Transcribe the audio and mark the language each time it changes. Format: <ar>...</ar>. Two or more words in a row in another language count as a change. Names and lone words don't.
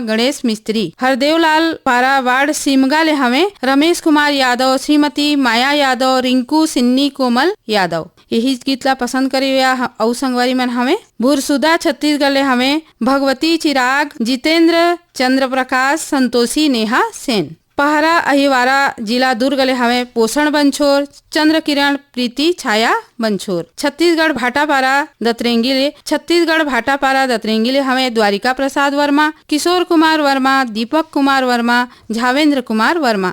<hne>गणेश मिस्त्री हरदेवलाल पारा वार्ड सिमगा ले हमें रमेश कुमार यादव श्रीमती माया यादव रिंकू सिन्नी कोमल यादव यही गीत ला पसंद करे या औ संगवारी मन हमें भूरसुदा छत्तीसगढ़ ले हमें भगवती चिराग जितेंद्र चंद्र प्रकाश संतोषी नेहा सेन पहरा अहिवारा जिला दुर्ग ले हवे पोषण बंछोर चंद्र किरण प्रीति छाया बंछोर। छत्तीसगढ़ भाटापारा दतरेंगी ले हवे द्वारिका प्रसाद वर्मा, किशोर कुमार वर्मा, दीपक कुमार वर्मा, झावेंद्र कुमार वर्मा।</hne>